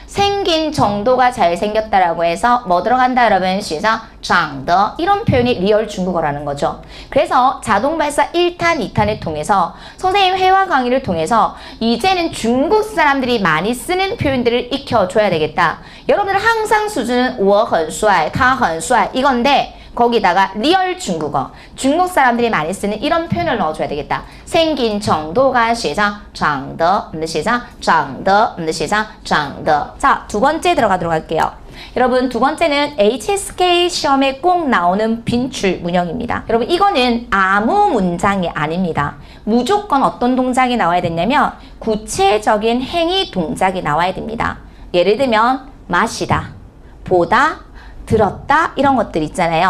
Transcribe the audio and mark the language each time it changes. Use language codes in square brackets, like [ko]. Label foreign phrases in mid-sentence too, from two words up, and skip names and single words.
[ko] 생긴 정도가 잘생겼다라고 해서 뭐 들어간다 여러분? 시작! 长得 이런 표현이 리얼 중국어라는 거죠. 그래서 자동발사 1탄, 2탄을 통해서 선생님 회화 강의를 통해서 이제는 중국 사람들이 많이 쓰는 표현들을 익혀줘야 되겠다. 여러분들 항상 수준은 [zh] 我很帅, 他很帅 [ko] 이건데 거기다가 리얼 중국어, 중국 사람들이 많이 쓰는 이런 표현을 넣어줘야 되겠다. 생긴 정도가 시작, [zh] 长得 시작, 长得 시작, 长得. [ko] 자, 두 번째 들어가도록 할게요. 여러분 두 번째는 HSK 시험에 꼭 나오는 빈출 문형입니다. 여러분 이거는 아무 문장이 아닙니다. 무조건 어떤 동작이 나와야 되냐면 구체적인 행위 동작이 나와야 됩니다. 예를 들면 마시다, 보다, 들었다 이런 것들 있잖아요.